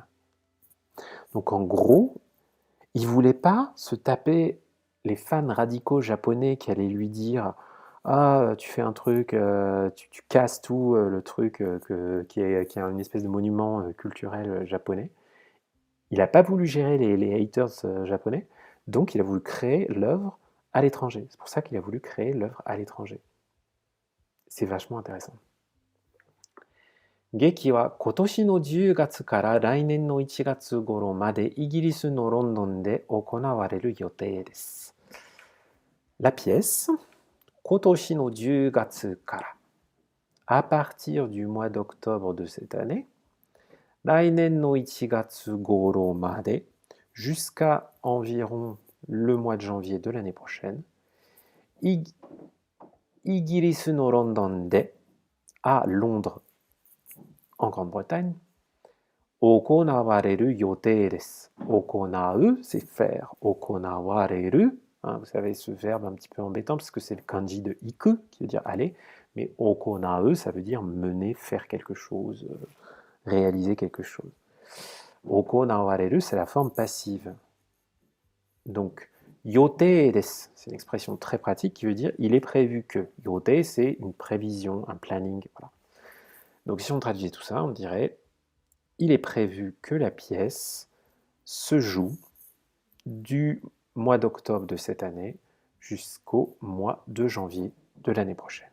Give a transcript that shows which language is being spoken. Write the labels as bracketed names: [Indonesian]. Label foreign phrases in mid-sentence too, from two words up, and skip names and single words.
[French] Donc en gros, il ne voulait pas se taper les fans radicaux japonais qui allaient lui dire « Ah, tu fais un truc, tu casses tout le truc qui est une espèce de monument culturel japonais ». Il n'a pas voulu gérer les haters japonais, donc il a voulu créer l'œuvre à l'étranger. C'est pour ça qu'il a voulu créer l'œuvre à l'étranger. C'est vachement intéressant. [Japanese] 劇は今年の 10月から来年の1月頃までイギリスのロンドンで行われる予定です。 [French] La pièce, [Japanese] 今年の10月から、 [French] à partir du mois d'octobre de cette année, [Japanese] 来年の1月頃まで、 [French] jusqu'à environ le mois de janvier de l'année prochaine, [Japanese] イギリスのロンドンで、 [French] à Londres, en Grande-Bretagne, [Japanese] 行われる予定です。行う, [French] c'est faire. [Japanese] 行われる, [French] hein, vous savez ce verbe un petit peu embêtant parce que c'est le kanji de iku qui veut dire aller, mais 行う, ça veut dire mener, faire quelque chose, réaliser quelque chose. [Japanese] 行われる, [French] c'est la forme passive. Donc, [Japanese] 予定です, [French] c'est une expression très pratique qui veut dire il est prévu que. [Japanese] 予定, [French] c'est une prévision, un planning. Voilà. Donc, si on traduisait tout ça, on dirait il est prévu que la pièce se joue du mois d'octobre de cette année jusqu'au mois de janvier de l'année prochaine.